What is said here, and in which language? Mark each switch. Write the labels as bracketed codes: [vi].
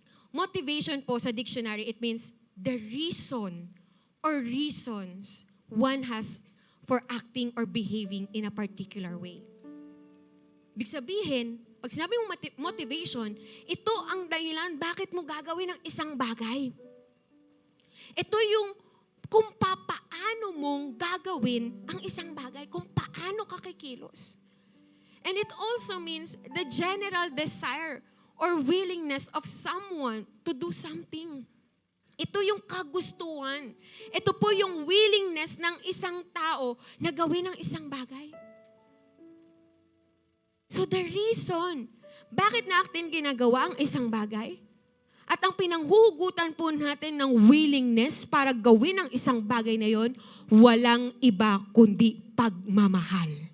[en] Motivation po sa dictionary, it means the reason or reasons one has for acting or behaving in a particular way. [tl] Ibig sabihin, pag sinabi mong motivation, ito ang dahilan bakit mo gagawin ang isang bagay. Ito yung kung paano mong gagawin ang isang bagay, kung paano ka kikilos. [en] And it also means the general desire or willingness of someone to do something. [tl] Ito yung kagustuhan. Ito po yung willingness ng isang tao na gawin ang isang bagay. [en] So the reason, [tl] bakit natin ginagawa ang isang bagay? At ang pinanghuhugutan po natin ng willingness para gawin ang isang bagay na yon, walang iba kundi pagmamahal.